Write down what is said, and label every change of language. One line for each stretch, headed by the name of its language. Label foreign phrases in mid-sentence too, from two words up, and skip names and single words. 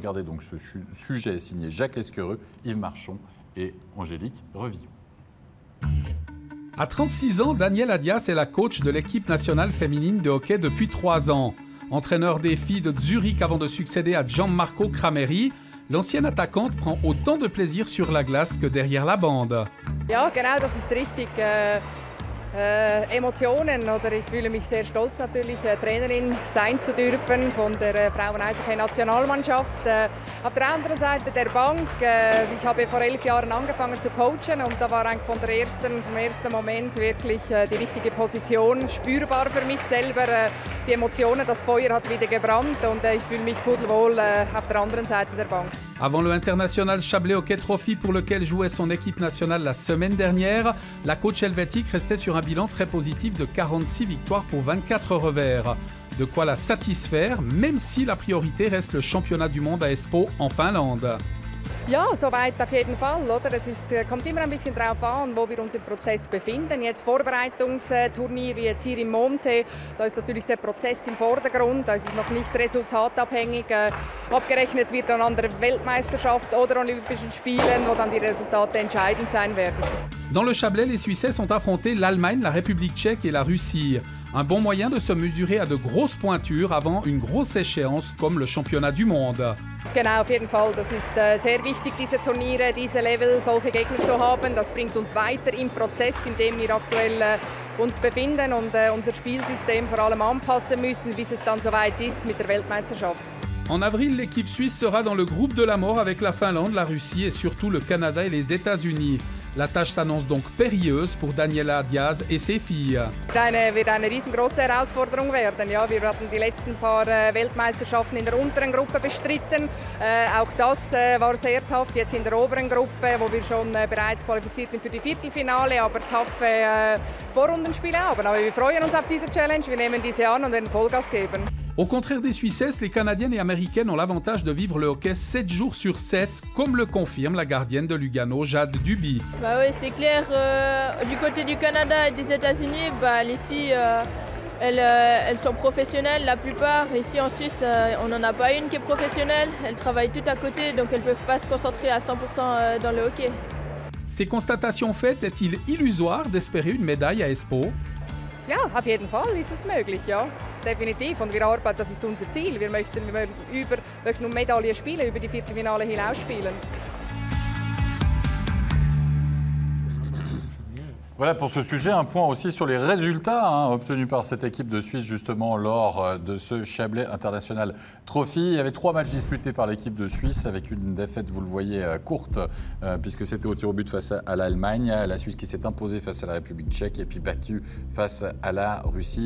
French: Regardez donc ce sujet est signé Jacques Lesquereux, Yves Marchon et Angélique Revillon. À 36 ans, Daniela Diaz est la coach de l'équipe nationale féminine de hockey depuis 3 ans. Entraîneur des filles de Zurich avant de succéder à Gianmarco Crameri, l'ancienne attaquante prend autant de plaisir sur la glace que derrière la bande.
German: Ja, genau, das ist richtig. Emotionen, oder ich fühle mich sehr stolz natürlich, Trainerin sein zu dürfen von der Frauen-Eishockey-Nationalmannschaft. Auf der anderen Seite der Bank, ich habe vor 11 Jahren angefangen zu coachen und da war eigentlich vom ersten Moment wirklich die richtige Position spürbar für mich selber. Die Emotionen, das Feuer hat wieder gebrannt und ich fühle mich pudelwohl auf der anderen Seite der Bank.
French: Avant le International Chablais Hockey Trophy pour lequel jouait son équipe nationale la semaine dernière, la coach helvétique restait sur un bilan très positif de 46 victoires pour 24 revers. De quoi la satisfaire, même si la priorité reste le championnat du monde à Espoo en Finlande.
German: Ja, soweit auf jeden Fall. Oder? Es kommt immer ein bisschen darauf an, wo wir uns im Prozess befinden. Jetzt Vorbereitungsturnier wie jetzt hier im Monte, da ist natürlich der Prozess im Vordergrund. Da ist es noch nicht resultatabhängig. Abgerechnet wird dann an der Weltmeisterschaft oder Olympischen Spielen, wo dann die Resultate entscheidend sein werden.
French: Dans le Chablais, les Suissais sont affrontés l'Allemagne, la République tchèque et la Russie. Un bon moyen de se mesurer à de grosses pointures avant une grosse échéance comme le championnat du monde.
German: Genau, auf jeden Fall. Das ist sehr wichtig, diese Turniere, diese Level, solche Gegner zu haben. Das bringt uns weiter im Prozess, in dem wir aktuell uns befinden und unser Spielsystem vor allem anpassen müssen, bis es dann soweit ist mit der Weltmeisterschaft.
French: En avril, l'équipe suisse sera dans le groupe de la mort avec la Finlande, la Russie et surtout le Canada et les États-Unis. La tâche s'annonce donc périlleuse pour Daniela Diaz et ses filles.
German: Wird eine riesengroße Herausforderung werden. Ja, wir hatten die letzten paar Weltmeisterschaften in der unteren Gruppe bestritten. Auch das war sehr tough. Jetzt in der oberen Gruppe, wo wir schon bereits qualifiziert sind für die Viertelfinale, aber taffe Vorrundenspiele haben. Aber wir freuen uns auf diese Challenge. Wir nehmen diese an und werden Vollgas geben.
French: Au contraire des Suissesses, les Canadiennes et Américaines ont l'avantage de vivre le hockey 7 jours sur 7, comme le confirme la gardienne de Lugano, Jade Duby. Bah oui, c'est clair. Du côté du Canada et des États-Unis, les filles, elles sont professionnelles, la plupart. Ici en Suisse, on n'en a pas une qui est professionnelle. Elles travaillent toutes à côté, donc elles ne peuvent pas se concentrer à 100% dans le hockey. Ces constatations faites, est-il illusoire d'espérer une médaille à Espoo?
German: Ja, auf jeden Fall ist es möglich, ja. Definitiv. Und wir arbeiten, das ist unser Ziel. Wir möchten um Medaillen spielen, über die Viertelfinale hinaus spielen.
French: Voilà pour ce sujet, un point aussi sur les résultats obtenus par cette équipe de Suisse justement lors de ce Chablais International Trophy. Il y avait 3 matchs disputés par l'équipe de Suisse avec une défaite, vous le voyez, courte puisque c'était au tir au but face à l'Allemagne. La Suisse qui s'est imposée face à la République tchèque et puis battue face à la Russie.